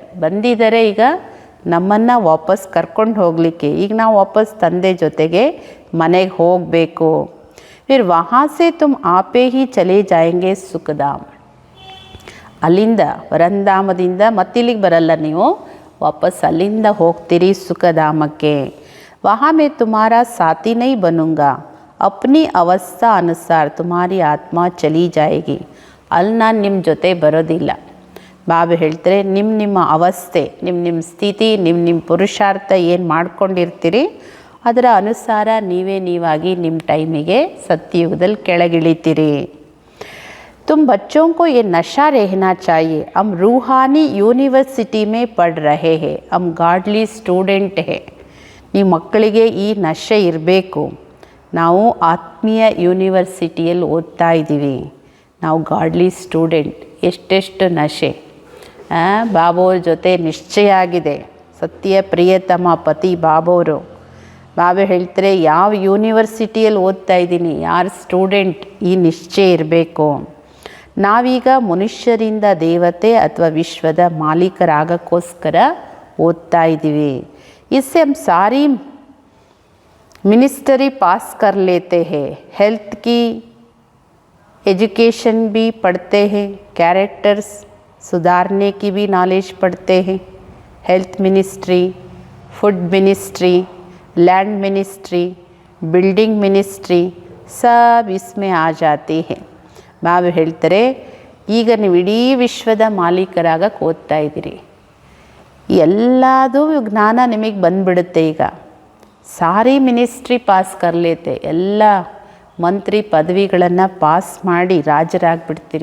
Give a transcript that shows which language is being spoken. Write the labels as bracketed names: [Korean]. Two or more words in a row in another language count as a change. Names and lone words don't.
[Kannada] ಬಂದಿದ್ದಾರೆ ಈಗ ನಮ್ಮನ್ನು ವಾಪಸ್ ಕರ್ಕೊಂಡು ಹೋಗಲಿಕ್ಕೆ. ಈಗ ನಾವು ವಾಪಸ್ ತಂದೆ ಜೊತೆಗೆ ಮನೆಗೆ ಹೋಗಬೇಕು. [Hindi] फिर वहाँ से तुम आपे ही चले जाएँगे सुखधाम. [Kannada] ಅಲ್ಲಿಂದ ಪರಂಧಾಮದಿಂದ ಮತ್ತಿಲ್ಲಿಗೆ ಬರಲ್ಲ ನೀವು, ವಾಪಸ್ ಅಲ್ಲಿಂದ ಹೋಗ್ತೀರಿ ಸುಖಧಾಮಕ್ಕೆ. [Hindi] वहाँ मैं तुम्हारा साथी नहीं बनूँगा, अपनी अवस्था अनुसार तुम्हारी आत्मा चली जाएगी. [Kannada] ಅಲ್ಲಿ ನಾನು ನಿಮ್ಮ ಜೊತೆ ಬರೋದಿಲ್ಲ. ಬಾಬಾ ಹೇಳ್ತಾರೆ ನಿಮ್ಮ ಅವಸ್ಥೆ, ನಿಮ್ಮ ಸ್ಥಿತಿ, ನಿಮ್ಮ ಪುರುಷಾರ್ಥ ಏನು ಮಾಡ್ಕೊಂಡಿರ್ತೀರಿ ಅದರ ಅನುಸಾರ ನೀವಾಗಿ ನಿಮ್ಮ ಟೈಮಿಗೆ ಸತ್ಯಯುಗದಲ್ಲಿ ಕೆಳಗಿಳಿತೀರಿ. [Hindi] तुम बच्चों को ये नशा रहना चाहिए. हम रूहानी यूनिवर्सिटी में पढ़ रहे हैं, हम [English] godly student [Hindi] है. [Kannada] ನಿಮ್ಮ ಮಕ್ಕಳಿಗೆ ಈ ನಶೆ ಇರಬೇಕು. ನಾವು ಆತ್ಮೀಯ ಯೂನಿವರ್ಸಿಟಿಯಲ್ಲಿ ಓದ್ತಾ ಇದ್ದೀವಿ, ನಾವು [English] godly student. [Kannada] ಎಷ್ಟೆಷ್ಟು ನಶೆ ಬಾಬೋರ ಜೊತೆ ನಿಶ್ಚಯ ಆಗಿದೆ. ಸತ್ಯ ಪ್ರಿಯತಮ ಪತಿ ಬಾಬೋರು. ಬಾಬಾ ಹೇಳ್ತಾರೆ ಯಾವ ಯೂನಿವರ್ಸಿಟಿಯಲ್ಲಿ ಓದ್ತಾ ಇದ್ದೀನಿ, ಯಾರು ಸ್ಟೂಡೆಂಟ್, ಈ ನಿಶ್ಚಯ ಇರಬೇಕು. ನಾವೀಗ ಮನುಷ್ಯರಿಂದ ದೇವತೆ ಅಥವಾ ವಿಶ್ವದ ಮಾಲೀಕರಾಗಕ್ಕೋಸ್ಕರ ಓದ್ತಾ ಇದ್ದೀವಿ. [Hindi] इससे हम सारी मिनिस्ट्री पास कर लेते हैं, हेल्थ की एजुकेशन भी पढ़ते हैं, कैरेक्टर्स सुधारने की भी नॉलेज पढ़ते हैं. [English] health ministry, food ministry, land ministry, building ministry [Hindi] सब इसमें आ जाती है. [Kannada] ಬಾಬಾ ಹೇಳ್ತಾರೆ ಈಗ ನೀವು ಇಡೀ ವಿಶ್ವದ ಮಾಲೀಕರಾಗಕ್ಕೆ ಓದ್ತಾ ಇದ್ದೀರಿ, ಎಲ್ಲದೂ ಜ್ಞಾನ ನಿಮಗೆ ಬಂದುಬಿಡುತ್ತೆ. ಈಗ [Hindi] सारी मिनिस्ट्री पास कर लेते, [Kannada] ಎಲ್ಲ ಮಂತ್ರಿ ಪದವಿಗಳನ್ನು ಪಾಸ್ ಮಾಡಿ ರಾಜರಾಗ್ಬಿಡ್ತೀರಿ.